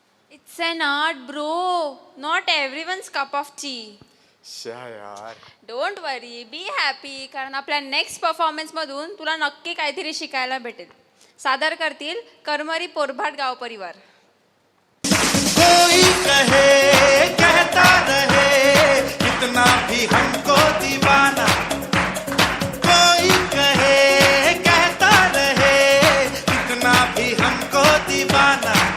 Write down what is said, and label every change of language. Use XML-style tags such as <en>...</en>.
<en>It's an art, bro. Not everyone's cup of tea.</en> <mr>यार</mr> <en>don't worry, be happy,</en> <mr>कारण आपल्या next परफॉर्मन्समधून तुला नक्की काहीतरी शिकायला भेटेल. सादर करतील करमरी पोरभाट गाव परिवार.</mr> <hi>कोई कहे कहता रहे कितना भी हमको दीवाना, कोई कहे कहता रहे कितना भी हमको दीवाना।</hi>